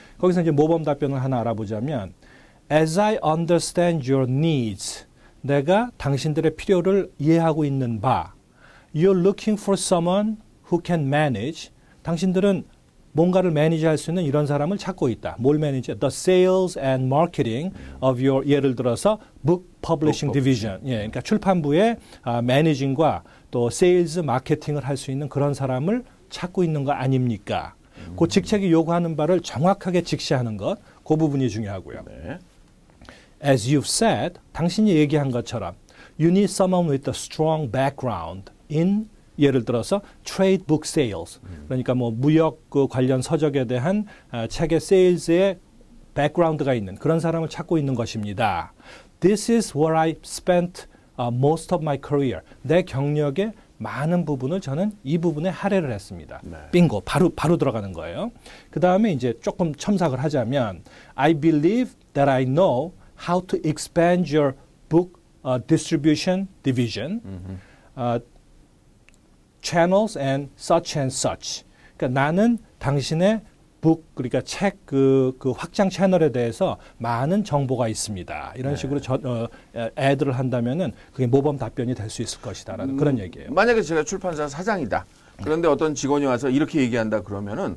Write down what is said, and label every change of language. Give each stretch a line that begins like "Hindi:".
Korean: 거기서 이제 모범 답변을 하나 알아보자면
English: As I understand your needs,
Korean: 내가 당신들의 필요를 이해하고 있는 바
English: You're looking for someone who can manage.
Korean: 당신들은 뭔가를 매니지할 수 있는 이런 사람을 찾고 있다. 뭘 매니지?
English: The sales and marketing of your
Korean: 예를 들어서
English: book publishing division.
Korean: 예, 그러니까 출판부의 매니징과 또 세일즈 마케팅을 할 수 있는 그런 사람을 찾고 있는 거 아닙니까? 그 직책이 요구하는 바를 정확하게 직시하는 것, 그 부분이 중요하고요. 네.
English: As you've said,
Korean: 당신이 얘기한 것처럼
English: you need someone with a strong background in
Korean: 예를 들어서
English: trade book sales.
Korean: 그러니까 뭐 무역 그 관련 서적에 대한 책의 세일즈의 백그라운드가 있는 그런 사람을 찾고 있는 것입니다.
English: This is where I spent most of my career.
Korean: 내 경력의 많은 부분을 저는 이 부분에 할애를 했습니다. 네. 빙고 바로 들어가는 거예요. 그 다음에 이제 조금 첨삭을 하자면
English: I believe that I know how to expand your book distribution division. channels and such.
Korean: 그러니까 나는 당신의 북 그러니까 책 그 확장 채널에 대해서 많은 정보가 있습니다. 이런 식으로 애들을 한다면은 그게 모범 답변이 될 수 있을 것이다라는 그런 얘기예요. 만약에 제가 출판사 사장이다. 그런데 어떤 직원이 와서 이렇게 얘기한다 그러면은